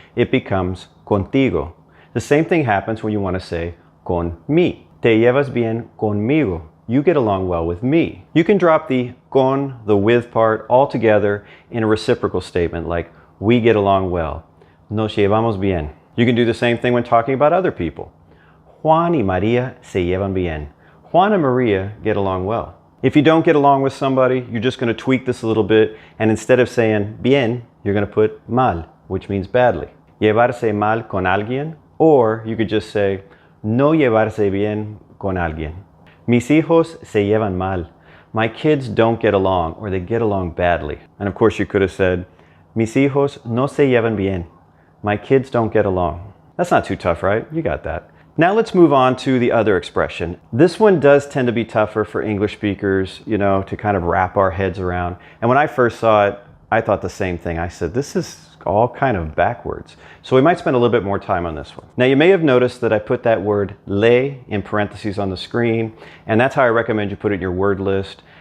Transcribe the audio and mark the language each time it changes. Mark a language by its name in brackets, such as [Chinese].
[English] It becomes contigo. The same thing happens when you want to say con mi. Te llevas bien conmigo. You get along well with me. You can drop the con, the with part, altogether in a reciprocal statement like we get along well. Nos llevamos bien. You can do the same thing when talking about other people. [Spanish] Juan y María se llevan bien. [English] Juan and Maria get along well. If you don't get along with somebody, you're just going to tweak this a little bit, and instead of saying bien, you're going to put mal, which means badly. [Spanish] Llevarse mal con alguien, or you could just say no llevarse bien con alguien. Mis hijos se llevan mal. [English] My kids don't get along, or they get along badly. And of course you could have said, mis hijos no se llevan bien. My kids don't get along. That's not too tough, right? You got that. Now let's move on to the other expression. This one does tend to be tougher for English speakers, to kind of wrap our heads around. And when I first saw it, I thought the same thing. I said, this is all kind of backwards. So we might spend a little bit more time on this one. Now you may have noticed that I put that word le in parentheses on the screen, and that's how I recommend you put it in your word list.